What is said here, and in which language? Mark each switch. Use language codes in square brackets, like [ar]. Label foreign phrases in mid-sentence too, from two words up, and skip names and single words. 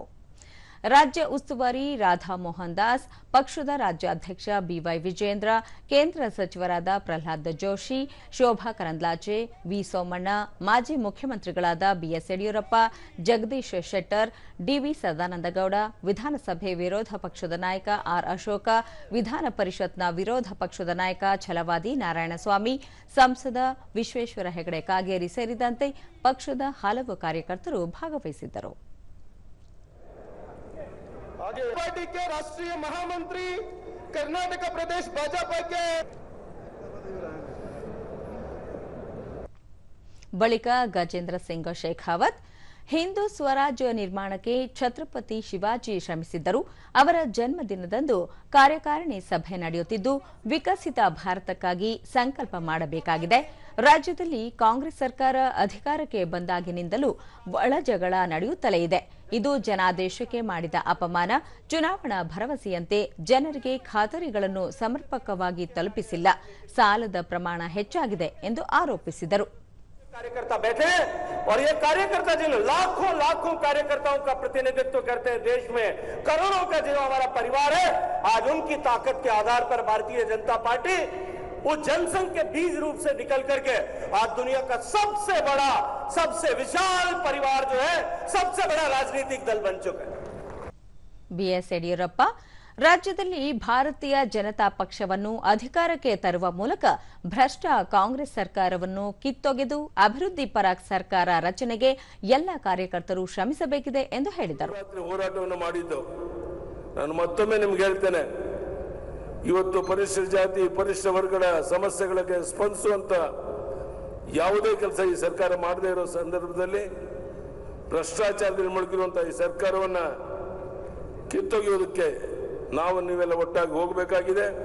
[kn] ರಾಜ್ಯ ಉಸ್ತುವಾರಿ ರಾಧಾ ಮೋಹನ್ ದಾಸ್, ಪಕ್ಷದ ರಾಜ್ಯಾಧ್ಯಕ್ಷ ಬಿವೈ ವಿಜೇಂದ್ರ, ಕೇಂದ್ರ ಸಚಿವರಾದ ಪ್ರಹ್ಲಾದ್ ಜೋಶಿ, ಶೋಭಾ ಕರಂದ್ಲಾಜೆ, ವಿ ಸೋಮಣ್ಣ, ಮಾಜಿ ಮುಖ್ಯಮಂತ್ರಿಗಳಾದ ಬಿಎಸ್ ಯಡಿಯೂರಪ್ಪ, ಜಗದೀಶ್ ಶೆಟ್ಟರ್, ಡಿವಿ ಸದಾನಂದಗೌಡ, ವಿಧಾನಸಭೆ ವಿರೋಧ ಪಕ್ಷದ ನಾಯಕ ಆರ್ ಅಶೋಕ, ವಿಧಾನ ಪರಿಷತ್ನ ವಿರೋಧ ಪಕ್ಷದ ನಾಯಕ ಛಲವಾದಿ ನಾರಾಯಣಸ್ವಾಮಿ, ಸಂಸದ ವಿಶ್ವೇಶ್ವರ ಹೆಗಡೆ ಕಾಗೇರಿ ಸೇರಿದಂತೆ ಪಕ್ಷದ ಹಲವು ಕಾರ್ಯಕರ್ತರು ಭಾಗವಹಿಸಿದ್ದರು. [hi] पार्टी के राष्ट्रीय महामंत्री कर्नाटक प्रदेश भाजपा के [kn] ಬಳಿಕ ಗಜೇಂದ್ರ ಸಿಂಗ್ ಶೇಖಾವತ್ ಹಿಂದೂ ಸ್ವರಾಜ್ಯ ನಿರ್ಮಾಣಕ್ಕೆ ಛತ್ರಪತಿ ಶಿವಾಜಿ ಶ್ರಮಿಸಿದ್ದರು. ಅವರ ಜನ್ಮದಿನದಂದು ಕಾರ್ಯಕಾರಿಣಿ ಸಭೆ ನಡೆಯುತ್ತಿದ್ದು, ವಿಕಸಿತ ಭಾರತಕ್ಕಾಗಿ ಸಂಕಲ್ಪ ಮಾಡಬೇಕಾಗಿದೆ. ರಾಜ್ಯದಲ್ಲಿ ಕಾಂಗ್ರೆಸ್ ಸರ್ಕಾರ ಅಧಿಕಾರಕ್ಕೆ ಬಂದಾಗಿನಿಂದಲೂ ಒಳಜಗಳ ನಡೆಯುತ್ತಲೇ ಇದೆ. ಇದು ಜನಾದೇಶಕ್ಕೆ ಮಾಡಿದ ಅಪಮಾನ. ಚುನಾವಣಾ ಭರವಸೆಯಂತೆ ಜನರಿಗೆ ಖಾತರಿಗಳನ್ನು ಸಮರ್ಪಕವಾಗಿ ತಲುಪಿಸಿಲ್ಲ. ಸಾಲದ ಪ್ರಮಾಣ ಹೆಚ್ಚಾಗಿದೆ ಎಂದು ಆರೋಪಿಸಿದರು. [hi] कार्यकर्ता बैठे हैं और ये कार्यकर्ता जिन लाखों लाखों कार्यकर्ताओं का प्रतिनिधित्व करते हैं देश में, करोड़ों का जो हमारा परिवार है, आज उनकी ताकत के आधार पर भारतीय जनता पार्टी वो जनसंघ के बीज रूप से निकल करके आज दुनिया का सबसे बड़ा, सबसे विशाल परिवार जो है, सबसे बड़ा राजनीतिक दल बन चुका है. [kn] ಬಿಎಸ್ ಯಡಿಯೂರಪ್ಪ ರಾಜ್ಯದಲ್ಲಿ ಭಾರತೀಯ ಜನತಾ ಪಕ್ಷವನ್ನು ಅಧಿಕಾರಕ್ಕೆ ತರುವ ಮೂಲಕ ಭ್ರಷ್ಟ ಕಾಂಗ್ರೆಸ್ ಸರ್ಕಾರವನ್ನು ಕಿತ್ತೊಗೆದು ಅಭಿವೃದ್ಧಿ ಪರ ಸರ್ಕಾರ ರಚನೆಗೆ ಎಲ್ಲ ಕಾರ್ಯಕರ್ತರು ಶ್ರಮಿಸಬೇಕಿದೆ ಎಂದು ಹೇಳಿದರು. ಹೋರಾಟವನ್ನು ಮಾಡಿದ್ದು ನಾನು ಮತ್ತೊಮ್ಮೆ ನಿಮಗೆ ಹೇಳ್ತೇನೆ, ಇವತ್ತು ಪರಿಶಿಷ್ಟ ಜಾತಿ ಪರಿಶಿಷ್ಟ ವರ್ಗಗಳ ಸಮಸ್ಯೆಗಳಿಗೆ ಸ್ಪಂದಿಸುವಂತ ಯಾವುದೇ ಕೆಲಸ ಈ ಸರ್ಕಾರ ಮಾಡದೇ ಇರೋ ಸಂದರ್ಭದಲ್ಲಿ ಭ್ರಷ್ಟಾಚಾರದಲ್ಲಿ ಮುಳುಗಿರುವಂತಹ ಈ ಸರ್ಕಾರವನ್ನ ಕಿತ್ತೊಗೆಯುವುದಕ್ಕೆ ನಾವು ನೀವೆಲ್ಲ ಒಟ್ಟಾಗಿ ಹೋಗಬೇಕಾಗಿದೆ.